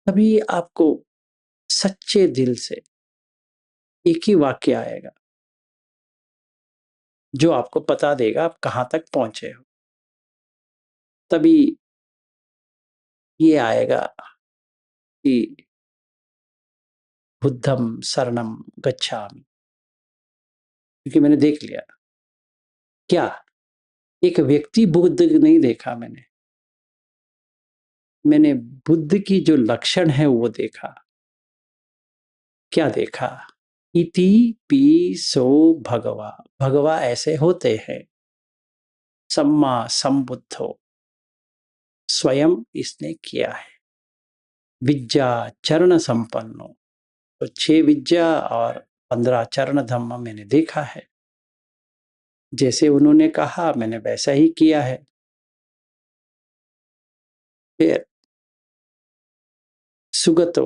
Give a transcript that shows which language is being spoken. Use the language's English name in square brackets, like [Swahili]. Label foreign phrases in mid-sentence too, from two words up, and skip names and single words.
[Hindi] तभी आपको सच्चे दिल से एक ही वाक्य आएगा जो आपको बता देगा आप कहाँ तक पहुँचे हो। तभी ये आएगा कि [Pali] बुद्धं शरणं गच्छामि, [Hindi] क्योंकि मैंने देख लिया। क्या? एक व्यक्ति बुद्ध नहीं देखा मैंने। मैंने बुद्ध की जो लक्षण है वो देखा। क्या देखा? [Pali] इति पिसो भगवा। [Hindi] भगवा ऐसे होते हैं। [Pali] सम्मा संबुद्धो। [Hindi] स्वयं इसने किया है। [Pali] विद्या चरण संपन्नो। [Hindi] तो 6 विद्या और 15 चरण धम्म मैंने देखा है। जैसे उन्होंने कहा मैंने वैसा ही किया है। फिर सुगतो।